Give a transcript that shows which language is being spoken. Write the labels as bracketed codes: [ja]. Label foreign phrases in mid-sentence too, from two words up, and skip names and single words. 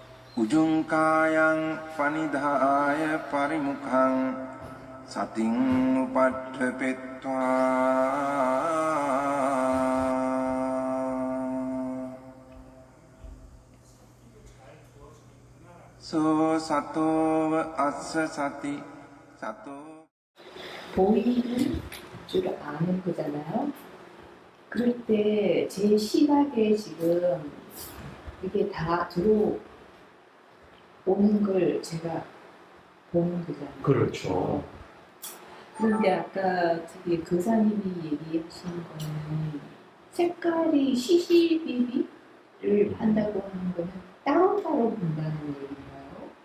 [pi] Ujungkayang panidhaya parimukhang sating upadhepetva so sato assa sati sato [ko] 보이는 줄 아는 거잖아요. 그럴 때 제 시각에 지금 이게 다 들어오는 걸 제가 보는 거잖아요. 그렇죠. 그런데 아까 저기 교사님이 얘기하시는 거는 색깔이 CCBB를 한다고 하는 거는 따로따로 본다는 얘기인가요?